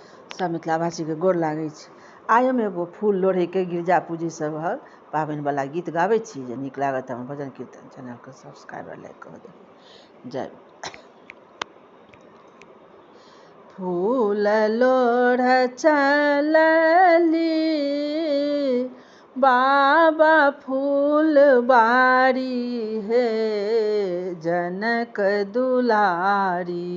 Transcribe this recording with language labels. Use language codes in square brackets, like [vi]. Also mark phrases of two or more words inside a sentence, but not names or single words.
[mai] सब मिथिलावासी के गोर लागै छै। आइ हम एगो फूल लोढ़े के गिरजा पूजी सभक पाबनि वाला गीत गाबै छी। जे नीक लागत हमर भजन कीर्तन चैनल के सब्सक्राइब और लाइक कऽ देबै। जय फूल लोढ़ चलली बाबा फूल बारी हे जनक दुलारी।